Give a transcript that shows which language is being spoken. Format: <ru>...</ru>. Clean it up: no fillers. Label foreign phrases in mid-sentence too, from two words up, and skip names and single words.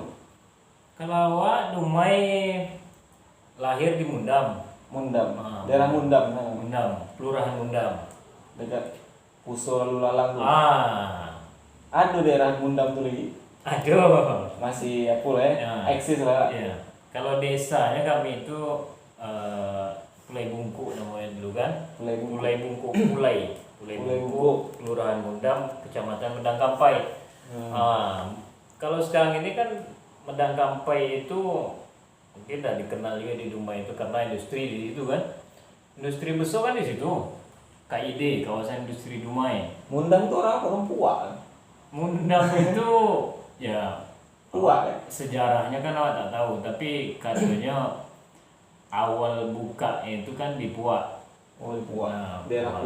<ms>Kalau awak Dumai lahir di Mundam. Mundam. Ah. Daerah Mundam. Mundam, Kelurahan Mundam. Dekat Puso lalu lalang tu. Ada. Ada daerah Mundam tu lagi. Masih apa lah Ya. eksis lah. Ya. Kalau desanya kami itu Pulai Bungkuk namanya dulu kan. Pulai Bungkuk. Pulai Bungkuk. Pulai Pulai Bungkuk, Kelurahan Mundam, Kecamatan Medang Kampai. Kalau sekarang ini kan Medang Kampai itu mungkin dah dikenal juga di Dumai itu karena industri di situ kan. Industri besar kan di situ. KID, Kawasan Industri Dumai. Mundam tu orang Puak kan? Mundam itu ya Puak kan? sejarahnya kan awak tak tahu, tapi katanya awal buka itu kan di Puak. Oh di Puak. Daerah Puak.</ms>